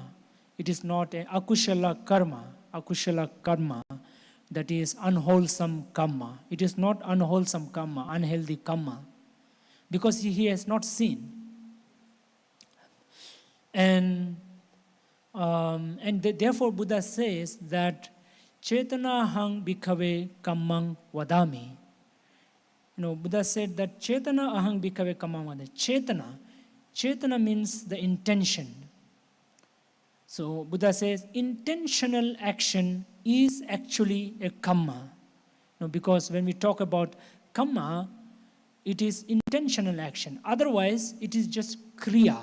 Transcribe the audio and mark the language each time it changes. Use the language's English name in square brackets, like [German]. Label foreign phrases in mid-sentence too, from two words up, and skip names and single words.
[English] It is not a [Pali] akushala karma, [English] that is unwholesome karma. It is not unwholesome karma, unhealthy karma, because he has not seen. And therefore Buddha says that [Pali] Chetana hang bhikkhave kammang vadami. [English] Buddha said that [Pali] Chetana ahang bhikkhave kammang vadami. [English] Chetana means the intention. So Buddha says intentional action is actually a kamma. Because when we talk about kamma, it is intentional action. Otherwise, it is just kriya.